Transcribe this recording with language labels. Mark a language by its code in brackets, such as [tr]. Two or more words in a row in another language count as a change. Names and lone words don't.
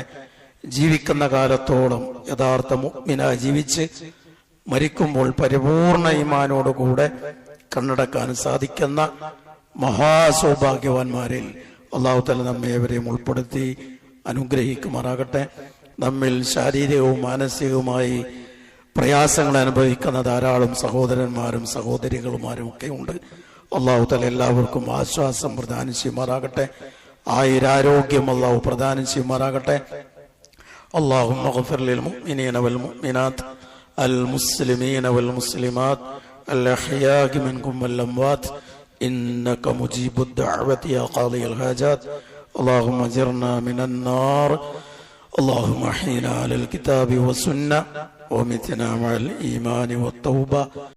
[ml] ജീവിക്കുന്ന കാലത്തോളം യഥാർത്ഥ മുഅ്മിനായി ജീവിച്ച് മരിക്കുമ്പോൾ പരിപൂർണ ഈമാനോടുകൂടെ കണ്ണടക്കാൻ സാധിക്കുന്ന മഹാസൗഭാഗ്യവാന്മാരിൽ [ar] الله تعالى [ml] നമ്മെ ഏവരെയും ഉൾപ്പെടുത്തി അനുഗ്രഹിക്കുമാറാകട്ടെ. നമ്മിൽ ശാരീരികവും മാനസികവുമായി പ്രയാസങ്ങൾ അനുഭവിക്കുന്ന ധാരാളം സഹോദരന്മാരും സഹോദരികളുമാരും ഒക്കെ ഉണ്ട്. [ar] الله تعالى [ml] എല്ലാവർക്കും ആശ്വാസം പ്രദാനം ചെയ്യുമാറാകട്ടെ. ആയുരാരോഗ്യം അല്ലാഹു പ്രദാനം ചെയ്യുമാറാകട്ടെ. [ar] اللهم اغفر للمؤمنين والمؤمنات المسلمين والمسلمات الأحياء منكم والأموات إنك مجيب الدعوة يا قاضي الحاجات. اللهم اجرنا من النار. اللهم احينا على الكتاب والسنة ومتنا مع الإيمان والتوبة.